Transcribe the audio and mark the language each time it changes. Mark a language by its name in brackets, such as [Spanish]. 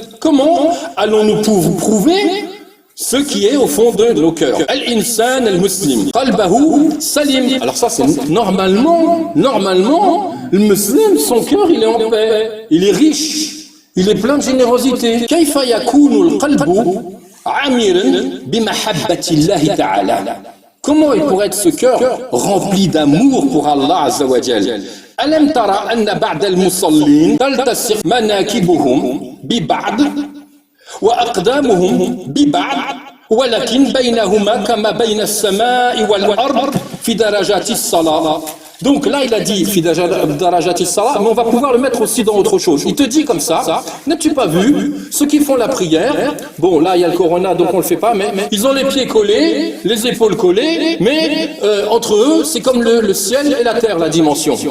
[French] Comment allons-nous prouver ce qui est au fond de nos cœurs? [Arabic] Al-insan al-muslim qalbahu salim. [French] Alors ça c'est normalement le musulman, son cœur il est en paix, il est riche. Il est plein de générosité. [Arabic] كيف يكون القلب عامرا بمحبة الله تعالى. [French] Comment il pourrait être ce cœur rempli d'amour pour Allah Azza wa Jal? [Arabic] ألم ترى أن بعض المصلين تلتصق مناكبهم ببعض وأقدامهم ببعض ولكن بينهما كما بين السماء والأرض في درجات الصلاة. [French] Donc là, il a dit [Arabic] Fidarajati Salah, [French] mais on va pouvoir le mettre aussi dans autre chose. Il te dit comme ça, n'as-tu pas vu ceux qui font la prière? Bon, là, il y a le corona, donc on le fait pas, mais ils ont les pieds collés, les épaules collées, mais entre eux, c'est comme le ciel et la terre, la dimension.